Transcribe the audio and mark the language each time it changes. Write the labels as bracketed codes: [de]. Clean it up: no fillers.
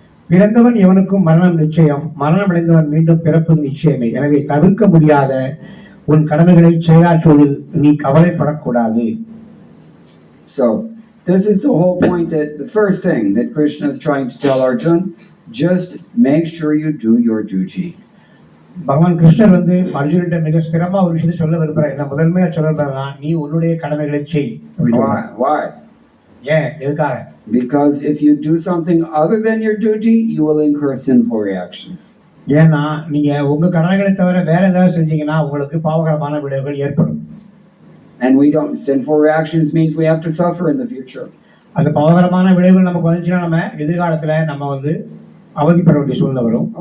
[ta] பிறந்தவன் எவனுக்கும் மரணம் நிச்சயம், மரணம் அடைந்தவன் மீண்டும் பிறப்பது நிச்சயமே. எனவே தவிர்க்க முடியாத உன் கடமைகளை செயலாற்றுவதில் நீ கவலைப்படக்கூடாது. [en] So this is the whole point, that the first thing that Krishna is trying to tell Arjuna, just make sure you do your duty. [ta] பகவான் கிருஷ்ணர் வந்து அர்ஜுனன்ட்ட மிக ஸ்திரமா ஒரு விஷயத்தை சொல்ல விரும்புறார். என்ன முதன்மையா சொல்றா, நீ உன்னுடைய கடமைகளை செய். [en] Why? [ta] ஏன், எதுக்காக? [en] Because if you do something other than your duty, you will incur sinful reactions. [ta] ஏன்னா நீங்க உங்க கடமைகளை தவிர வேற ஏதாவது செஞ்சீங்கன்னா உங்களுக்கு பாவகரமான விளைவுகள் ஏற்படும். [en] And sinful reactions means we have to suffer in the future. [ta] அந்த பாவகரமான விளைவுகள் நமக்கு வந்துச்சுன்னா நம்ம எதிர்காலத்துல நம்ம வந்து அவதிப்பட வேண்டிய சூழ்நிலை வரும்.